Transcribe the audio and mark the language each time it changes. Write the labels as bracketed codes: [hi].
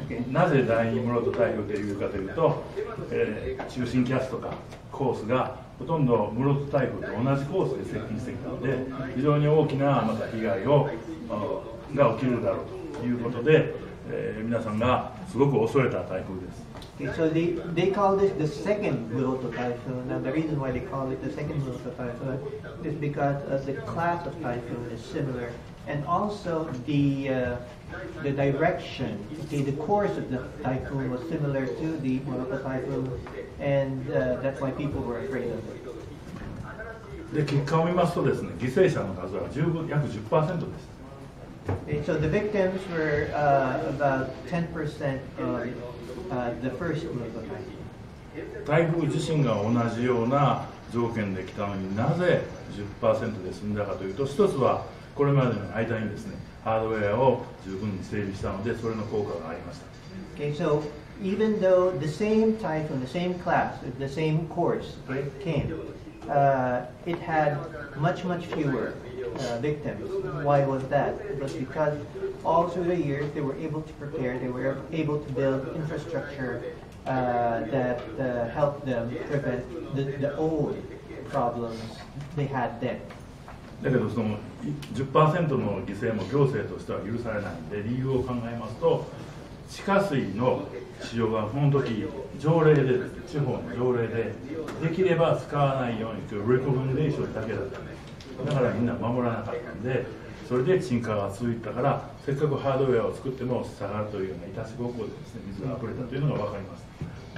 [ja] なぜ第2ムラト台風というかというと、中心キャスとかコースがほとんどムラト台風と同じコースで接近してきたので、非常に大きなまた被害が起きるだろうということで、皆さんがすごく恐れた台風です。 [en] Okay, so they call this the second Muroto typhoon. Now the reason why they call it the second Muroto typhoon is because the class of typhoon is similar, and also the direction, okay, the course of the typhoon was similar to the Muroto typhoon, and that's why people were afraid of it. [ja] で結果を見ますとですね、犠牲者の数は約 10% です。 [en] Okay, so the victims were about 10% of the first Muroto typhoon. [ja] 台風自身が同じような条件で来たのになぜ 10% で済んだかというと、一つはこれまでの間にですね、ハードウェアを十分に整備したので、それの効果がありました。 [en] Okay, so even though the same typhoon, the same class, the same course, okay, came, it had much fewer victims. Why was that? It was because all through the years they were able to prepare, they were able to build infrastructure that helped them prevent the old problems they had then. [ja] だけどその 10% の犠牲も行政としては許されないので、理由を考えますと、地下水の使用がこの時条例でですね、地方の条例でできれば使わないようにというレコメンデーションだけだったんです。だからみんな守らなかったんで、それで沈下が続いたから、せっかくハードウェアを作っても下がるというようないたちごっこでですね、水が溢れたというのが分かります。